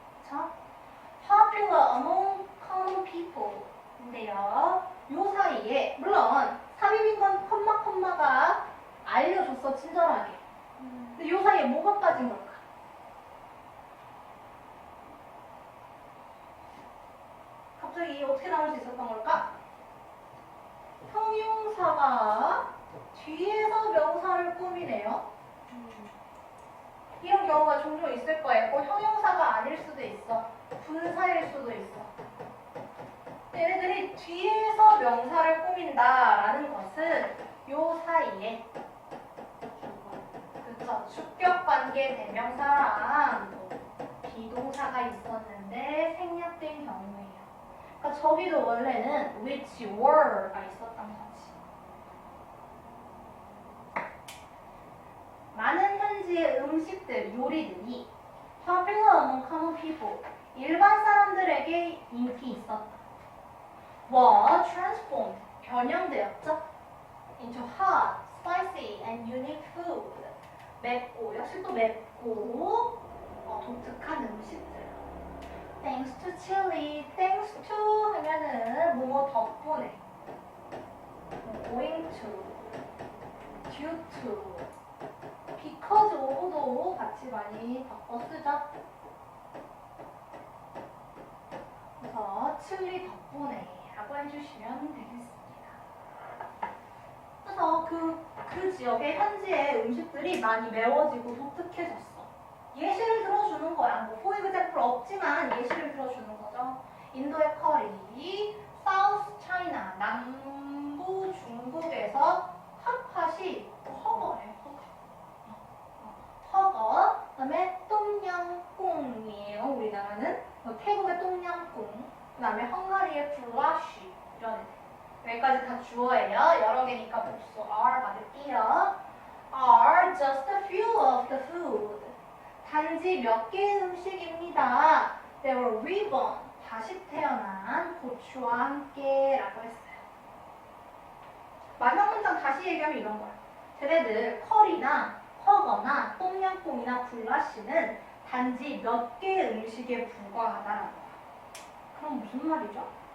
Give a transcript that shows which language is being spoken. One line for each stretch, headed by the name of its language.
English: 자, popular among common people.
Korean: 인데요. 요 사이에 물론 삽입인 건 컴마가 알려줬어 친절하게. 근데 요 사이에 뭐가 빠진 걸까? 갑자기 어떻게 나올 수 있었던 걸까? 형용사가 뒤에서 명사를 꾸미네요. 이런 경우가 종종 있을 거예요. 꼭 형용사가 아닐 수도 있어. 분사일 수도 있어. 얘네들이 뒤에서 명사를 꾸민다라는 것은 요 사이에 그쵸, 주격관계 대명사랑 비동사가 있었는데 생략된 경우예요. 그러니까 저기도 원래는 which were가 있었던 거지. 많은 현지의 음식들, 요리들이
English: popular among common people,
Korean: 일반 사람들에게 인기 있었다.
English: was transformed,
Korean: 변형되었죠.
English: into hot, spicy, and unique food.
Korean: 맵고, 역시 또 맵고 독특한 음식들.
English: Thanks to chili,
Korean: thanks to 하면은 뭐뭐 덕분에, going to, due to, because of도 같이 많이 바꿔 쓰죠. 그래서 칠리 덕분에 라고 해주시면 되겠습니다. 그래서 그 지역의 현지의 음식들이 많이 매워지고 독특해졌어. 예시를 들어주는 거야. 뭐 for example 없지만 예시를 들어주는 거죠. 인도의 커리, 사우스 차이나, 남부 중국에서 핫팟이 허거래. 허거. 그다음에 똠양꿍이에요. 우리나라는 태국의 똠양꿍. 그다음에 헝가리의 굴라쉬 이런 애들. 여기까지 다 주어예요. 여러 개니까 복수 are 받을게요.
English: are just a few of the food.
Korean: 단지 몇 개의 음식입니다.
English: They were reborn.
Korean: 다시 태어난 고추와 함께 라고 했어요. 마지막 문장 다시 얘기하면 이런 거야. 쟤네들 커리나 허거나 똠양꿍이나 굴라쉬는 단지 몇 개의 음식에 불과하다라는 거야. 그럼 무슨 말이죠?